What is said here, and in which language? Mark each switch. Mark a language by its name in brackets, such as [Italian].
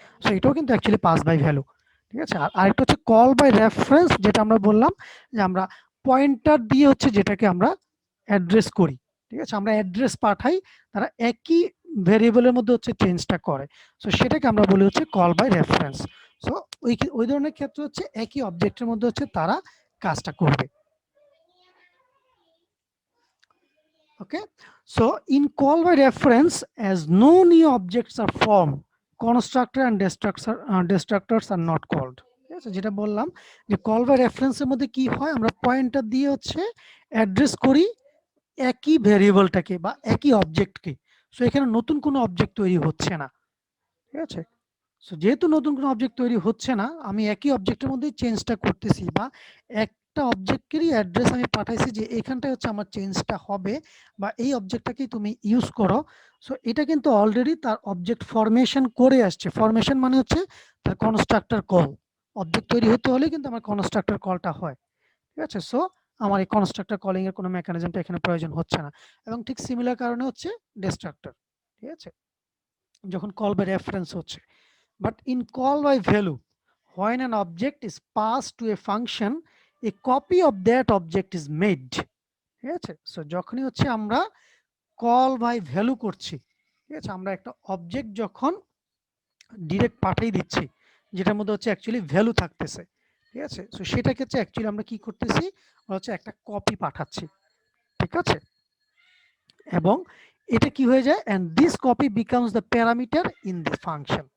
[Bangla] So এটাও কিন্তু actually pass by value. ঠিক আছে, আর আরেকটা হচ্ছে কল বাই রেফারেন্স, যেটা আমরা বললাম যে আমরা পয়েন্টার দিয়ে হচ্ছে যেটাকে আমরা অ্যাড্রেস করি। ঠিক আছে, আমরা অ্যাড্রেস পাঠাই, তারা একই ভেরিয়েবলের মধ্যে হচ্ছে চেঞ্জটা করে। সো সেটাকে আমরা বলি হচ্ছে কল বাই রেফারেন্স। সো ওই ধরনের ক্ষেত্রে হচ্ছে একই অবজেক্টের মধ্যে হচ্ছে তারা কাজটা করবে। [English] Okay, so in call by reference, as no new objects are formed, constructor and destructors are not called. [Bangla] ঠিক আছে, যেটা বললাম যে কল বাই রেফারেন্সের মধ্যে কি হয়, আমরা পয়েন্টার দিয়ে হচ্ছে অ্যাড্রেস করি একই ভেরিয়েবলটাকে বা একই অবজেক্টকে। সো এখানে নতুন কোনো অবজেক্ট তৈরি হচ্ছে না। ঠিক আছে, সো যেহেতু নতুন কোনো অবজেক্ট তৈরি হচ্ছে না, আমি একই অবজেক্টের মধ্যে চেঞ্জটা করতেছি বা এক একটা অবজেক্টেরই অ্যাড্রেস আমি পাঠাইছি যে এখানটায় হচ্ছে আমার চেঞ্জটা হবে বা এই অবজেক্টটাকেই তুমি ইউজ করো। সো এটা কিন্তু অলরেডি তার অবজেক্ট ফরমেশন করে আসছে। ফরমেশন মানে হচ্ছে তার কনস্ট্রাক্টর কল। অবজেক্ট তৈরি হতে হলে কিন্তু আমার কনস্ট্রাক্টর কলটা হয়। ঠিক আছে? সো আমার এই কনস্ট্রাক্টর কলিং এর কোনো মেকানিজমটা এখানে প্রয়োজন হচ্ছে না। এবং ঠিক সিমিলার কারণে হচ্ছে ডিস্ট্রাক্টর। ঠিক আছে? যখন কল বাই রেফারেন্স হচ্ছে। [English] But in call by value, when an object is passed to a function, a copy of that object is made. [Bangla] ঠিক আছে? সো যখনই হচ্ছে আমরা কল বাই ভ্যালু করছি, ঠিক আছে, আমরা একটা অবজেক্ট যখন ডিরেক্ট পাঠিয়ে দিচ্ছি যেটার মধ্যে হচ্ছে অ্যাকচুয়ালি ভ্যালু থাকতেছে, ঠিক আছে, সো সেটা ক্ষেত্রে অ্যাকচুয়ালি আমরা কি করতেছি, হচ্ছে একটা কপি পাঠাচ্ছি, ঠিক আছে, এবং এটা কি হয়ে যায়, [English] and this copy becomes the parameter in the function।